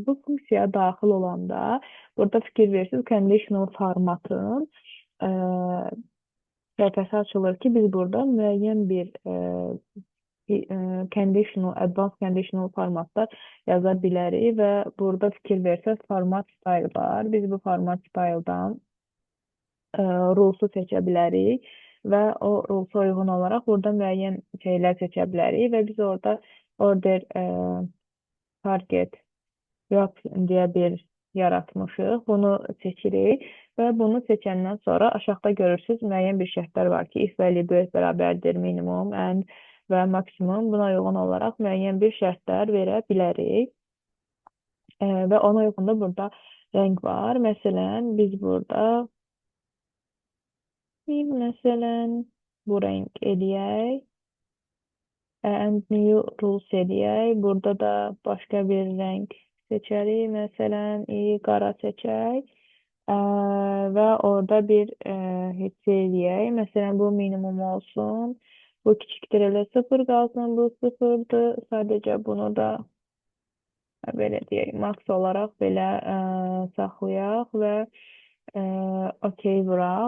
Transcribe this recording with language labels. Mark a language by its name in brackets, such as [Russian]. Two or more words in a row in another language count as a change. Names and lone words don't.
[Azerbaijani] Bu funksiyaya daxil olanda burada fikir verirsiniz [English] conditional formatın [Azerbaijani] e, səhifəsi açılır ki, biz burada müəyyən bir conditional, [English] advanced conditional formatlar [Azerbaijani] yaza bilərik və burada fikir versəz [English] format style [Azerbaijani] var. Biz bu [English] format style'dan rules'u [Azerbaijani] seçə bilərik və o rules'a uyğun olaraq burada müəyyən şeylər seçə bilərik və biz orada [English] order target wrap [Azerbaijani] deyə bir yaratmışıq. Bunu seçirik və bunu seçəndən sonra aşağıda görürsüz müəyyən bir şərtlər var ki, [English] if value [Azerbaijani] böyük bərabərdir minimum, and və maksimum. Buna uyğun olaraq müəyyən bir şərtlər verə bilərik. Və ona uyğun da burada rəng var. Məsələn, biz burada məsələn bu rəng eləyək. [English] And new rules eləyək. [Azerbaijani] Burada da başqa bir rəng seçərik. Məsələn, qara seçək. Və orada bir heç eləyək. Məsələn, bu minimum olsun. Bu kiçikdir elə 0 qalsın. Bu 0'dır. Sadəcə bunu da belə deyək, max olaraq belə saxlayaq və okey vuraq.